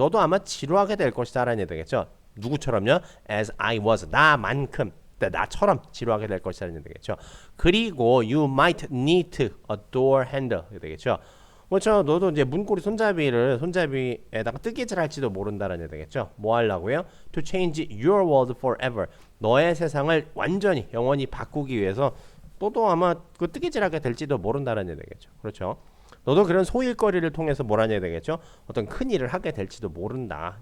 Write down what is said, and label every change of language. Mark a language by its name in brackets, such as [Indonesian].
[Korean] 너도 아마 지루하게 될 것이다라는 얘기 되겠죠. 누구처럼요? [English] As I was. [Korean] 나만큼. 나처럼 지루하게 될 것이다라는 얘기 되겠죠. 그리고 [English] you might need a door handle 되겠죠. [Korean] 그렇죠. 너도 이제 문고리 손잡이에다가 뜨개질 할지도 모른다라는 얘기 되겠죠. 뭐 하려고요? [English] To change your world forever. [Korean] 너의 세상을 완전히 영원히 바꾸기 위해서 너도 아마 그 뜨개질하게 될지도 모른다는 얘기 되겠죠. 그렇죠. 너도 그런 소일거리를 통해서 뭐라는 얘기 되겠죠. 어떤 큰 일을 하게 될지도 모른다.